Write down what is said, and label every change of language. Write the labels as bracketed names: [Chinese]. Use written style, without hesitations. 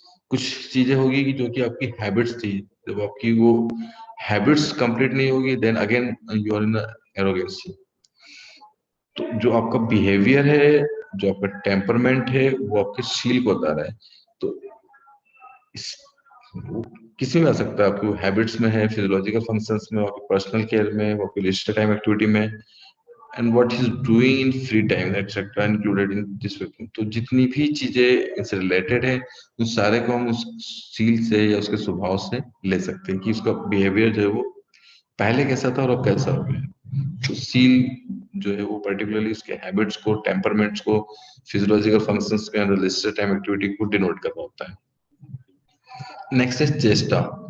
[Hindi] कुछ चीजें होगी कि जो कि आपकी हैबिट्स थी, जब आपकी वो हैबिट्स कंप्लीट नहीं होगी, [English] Then again you are in arrogance. [Hindi] तो जो आपका बिहेवियर है, जो आपका टेम्परमेंट है, वो आपके शील को बता रहा है। तो इस वो किसी में आ सकता है, आपकी हैबिट्स में है, फिजियोलॉजिकल फंक्शंस में, आपकी पर्सनल केयर में, आपकी लिस्ट टाइम एक्टिविटी में, [English] and what he's doing in free time etc included in this working. [Hindi] तो जितनी भी चीजें इससे रिलेटेड है उन सारे को हम उस सील से या उसके स्वभाव से ले सकते हैं कि उसका बिहेवियर जो है वो पहले कैसा था और अब कैसा हो गया। तो सील जो है वो पर्टिकुलरली उसके हैबिट्स को, टेम्परमेंट्स को, फिजियोलॉजिकल फंक्शंस के अंदर लिस्टेड टाइम एक्टिविटी को डिनोट कर रहा होता है। नेक्स्ट है चेस्टा।